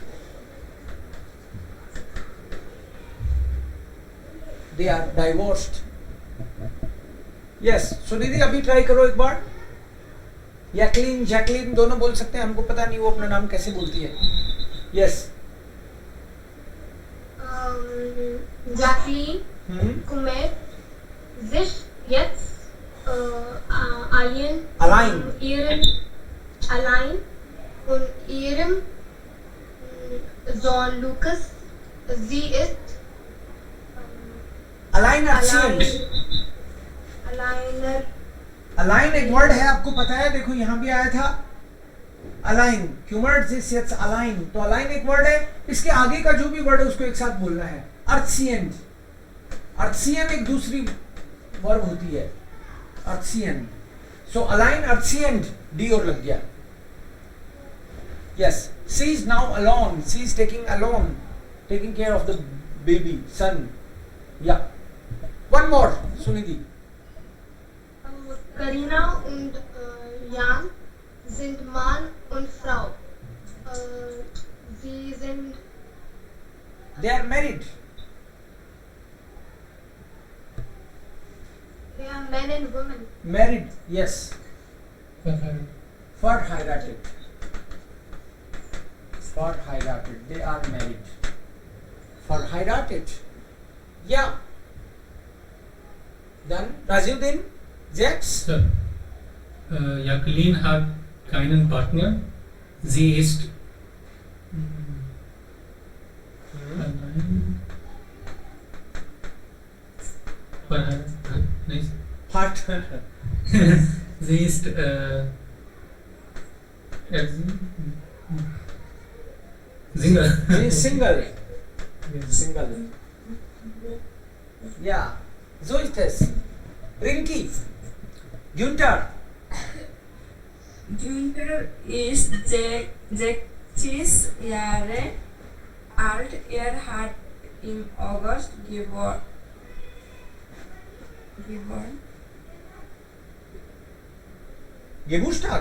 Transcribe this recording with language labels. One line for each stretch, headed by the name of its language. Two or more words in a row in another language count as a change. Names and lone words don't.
English: they are divorced.
Hindi: यस, सुनिधि अभी ट्राई करो एक बार। जैकलिन, जैकलिन दोनों बोल सकते हैं, हमको पता नहीं वो अपना नाम कैसे बोलती है।
English: यस।
German: Jacqueline kümmert sich jetzt Allein. allein und ihrem Sohn Lukas. Sie ist alleinerziehend। alleine
Hindi: अलाइन एक वर्ड है, आपको पता है, देखो यहाँ भी आया था अलाइन।
German: kümmert sich jetzt allein,
Hindi: तो अलाइन एक वर्ड है। इसके आगे का जो भी वर्ड है उसको एक साथ बोलना है। अर्थियन, अर्थियन एक दूसरी वर्ब होती है, अर्थियन। सो अलाइन, अर्थियन, डी और लग गया।
English: यस, she is now alone, she is taking alone, taking care of the baby son. या one more सुनिधि।
German: Karina und Jan sind Mann und Frau. Sie sind
English: They are married. they are men and women. Married, yes.
German: Verheiratet. Verheiratet. Verheiratet.
English: They are married. Verheiratet. Yeah. Done. Rajiv, Jax? Sir,
German: Jacqueline hat keinen Partner. Sie ist allein. Verheiratet. Nicht. Partner. Sie ist Single.
English: He is single. Single. Yeah.
German: So ist es. Rinki. Günther. Günther ist 60 Jahre alt. Er hat im August geboren. Geburtstag.